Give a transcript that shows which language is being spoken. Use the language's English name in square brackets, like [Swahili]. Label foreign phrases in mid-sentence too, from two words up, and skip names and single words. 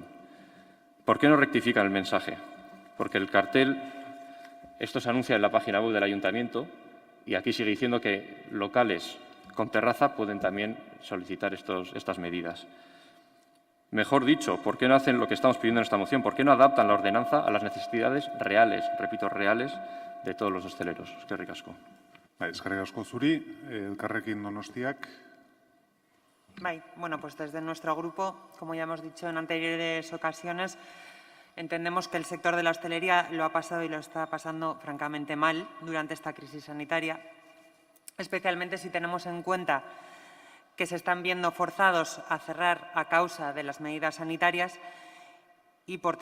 [Spanish] ¿Por qué no rectifican el mensaje? Porque el cartel, esto se anuncia en la página web del ayuntamiento y aquí sigue diciendo que locales con terraza pueden también solicitar estas medidas. Mejor dicho, ¿por qué no hacen lo que estamos pidiendo en esta moción? ¿Por qué no adaptan la ordenanza a las necesidades reales, repito, reales, de todos los hosteleros? [Basque] Eskerrik asko. Eskerrik asko zuri, Elkarrekin Donostiak. [Spanish] Bueno, pues desde nuestro grupo, como ya hemos dicho en anteriores ocasiones, entendemos que el sector de la hostelería lo ha pasado y lo está pasando francamente mal durante esta crisis sanitaria, especialmente si tenemos en cuenta que se están viendo forzados a cerrar a causa de las medidas sanitarias y, por